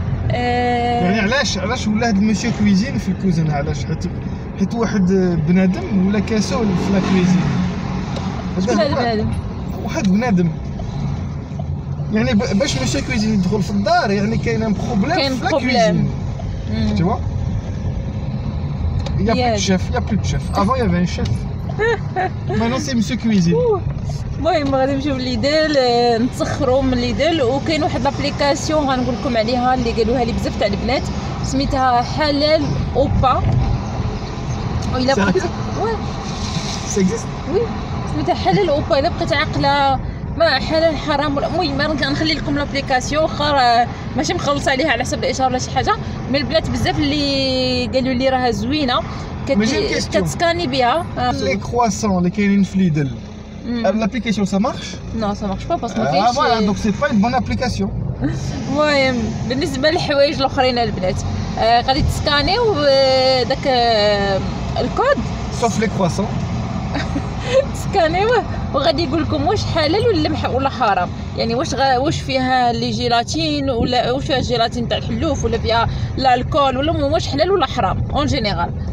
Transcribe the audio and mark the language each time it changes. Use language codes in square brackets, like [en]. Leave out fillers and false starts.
[ar] يعني علاش ولا هاد المسيو كويزين في الكوزينه؟ علاش؟ حيت واحد بنادم ولا كاسو في لا كويزين. شكون هذا بنادم؟ واحد بنادم يعني باش مسيو كويزين يدخل في الدار يعني كاين بروبليم في لا كويزين. [fr] Tu vois? Il y a plus de chef, Avant il y avait un chef. Maintenant c'est monsieur cuisine. [ar] المهم غادي نمشيو لليدل نتسخروا من ليدل، وكاين واحد لابليكاسيون غنقول لكم عليها اللي قالوها لي بزاف تاع البنات، سميتها حلال اوبا. وإلا بقيتي [fr] Ça existe? [ar] وي سميتها حلال اوبا. الا بقيت عاقله ما حلال حرام ولا المهم غنخلي لكم لابليكاسيون، واخا ماشي مخلص عليها على حسب الاشهار ولا شي حاجه، من البنات بزاف اللي قالوا لي راها زوينه كتسكاني بها. لي كرواسون اللي كاينين في ليدل، [fr] l'application ça marche? Non ça marche pas parce que [ar] ما كاينش. [fr] voilà donc c'est pas une bonne application. [ar] المهم بالنسبه للحوايج الاخرين البنات غادي تسكانيو داك الكود [fr] sauf les croissants. [ar] تسكانيوه وغادي يقول لكم واش حلال ولا حرام، يعني واش فيها لي جيلاتين ولا واش فيها الجيلاتين تاع الحلوف ولا فيها الكول ولا واش حلال ولا حرام اون جينيرال.